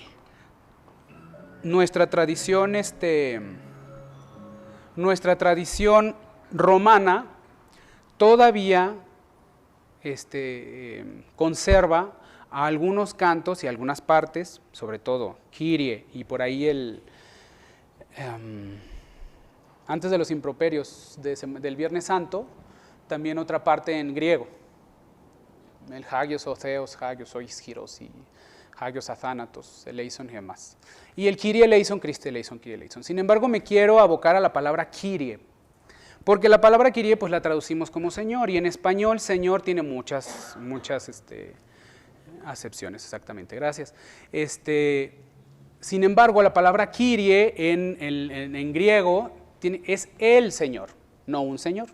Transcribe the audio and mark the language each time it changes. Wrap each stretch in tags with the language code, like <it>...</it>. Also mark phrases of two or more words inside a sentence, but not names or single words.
<es>Nuestra tradición romana todavía conserva algunos cantos y algunas partes, sobre todo Kyrie y por ahí antes de los improperios del Viernes Santo, también otra parte en griego, el</es> <el>Ἅγιος ὁ Θεός, Ἅγιος ὁ Ἰσχυρός</el> <es>y</es> <el>Ἅγιος Ἀθάνατος, ἐλέησον</el> <es>y demás.</es> <el>Y el Κύριε ἐλέησον, Χριστὲ ἐλέησον, Κύριε ἐλέησον.</el> <es>Sin embargo, me quiero abocar a la palabra Kyrie, porque la palabra Kyrie pues la traducimos como Señor, y en español Señor tiene muchas acepciones, exactamente, gracias. Sin embargo, la palabra Kyrie en griego es el Señor, no un Señor.</es>